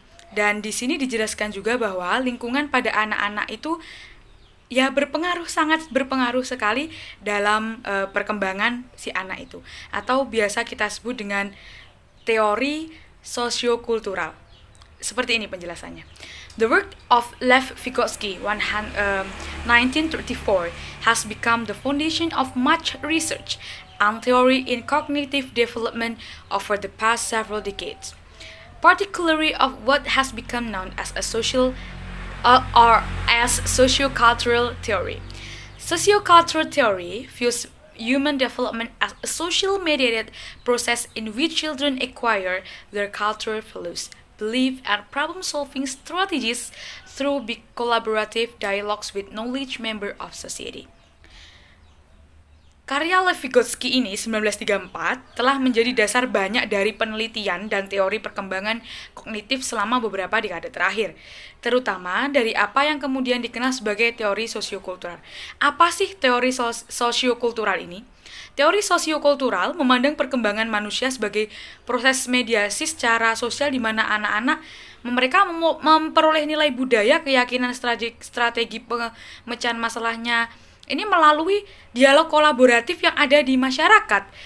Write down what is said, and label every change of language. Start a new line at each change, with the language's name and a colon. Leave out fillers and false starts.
Indonesian: Dan di sini dijelaskan juga bahwa lingkungan pada anak-anak itu ya sangat berpengaruh sekali dalam perkembangan si anak itu, atau biasa kita sebut dengan teori sosiokultural. Seperti ini penjelasannya.
English: The work of Lev Vygotsky, 1934, has become the foundation of much research and theory in cognitive development over the past several decades, particularly of what has become known as a sociocultural theory. Sociocultural theory views human development as a social mediated process in which children acquire their cultural values, belief, and problem-solving strategies through collaborative dialogues with knowledge member of society.
Indonesian: Karya Lev Vygotsky ini 1934 telah menjadi dasar banyak dari penelitian dan teori perkembangan kognitif selama beberapa dekade terakhir, terutama dari apa yang kemudian dikenal sebagai teori sosiokultural. Apa sih teori sosiokultural ini? Teori sosiokultural memandang perkembangan manusia sebagai proses mediasi secara sosial di mana anak-anak mereka memperoleh nilai budaya, keyakinan, strategi pemecahan masalahnya ini melalui dialog kolaboratif yang ada di masyarakat.